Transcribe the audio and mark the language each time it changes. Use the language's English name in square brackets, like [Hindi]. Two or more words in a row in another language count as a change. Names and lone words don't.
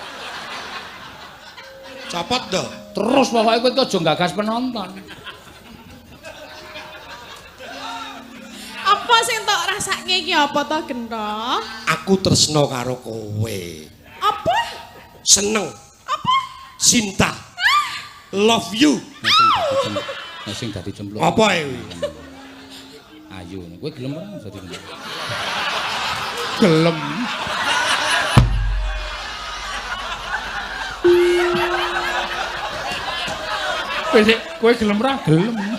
[Javanese] Copot to. Terus pokoke kowe aja gagas penonton. Apa sing tok rasake iki apa to, Gento? Aku tresno karo kowe. Apa? Seneng. Apa? Cinta. [English] Love you. [Javanese] Sing dadi cemplung. Apa kuwi? Ayu, kowe gelem ora dadi gelem. Kowe gelem ora gelem.